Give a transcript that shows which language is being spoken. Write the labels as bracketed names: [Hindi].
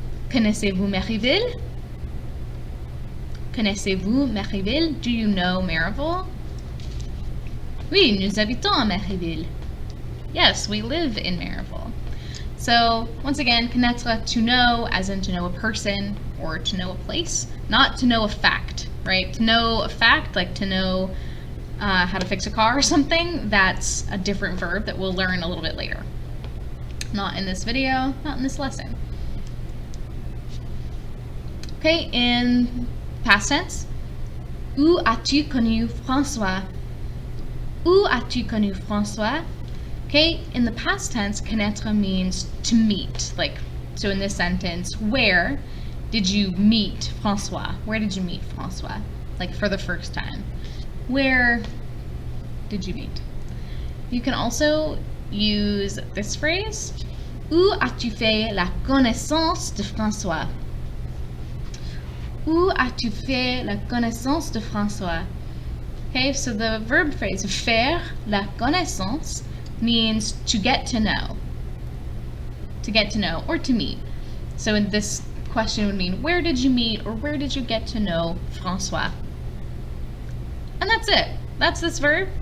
[French] Connaissez-vous Marieville? Connaissez-vous Marieville? [English] Do you know Maribel? [French] Oui, nous habitons à Marieville. [English] Yes, we live in Maribel. So, once again, connaître, to know, as in to know a person or to know a place, not to know a fact, right? To know a fact, like to know how to fix a car or something, that's a different verb that we'll learn a little bit later. Not in this video, not in this lesson. Okay, in past tense, [French] où as-tu connu François? Où as-tu connu François? [English] Okay, in the past tense, connaître means to meet. Like, so in this sentence, where did you meet François? Where did you meet François? Like, for the first time. Where did you meet? You can also use this phrase. [French] Où as-tu fait la connaissance de François? Où as-tu fait la connaissance de François? [English] Okay, so the verb phrase faire la connaissance means to get to know. To get to know or to meet. So in this question would mean where did you meet or where did you get to know François? And that's it. That's this verb.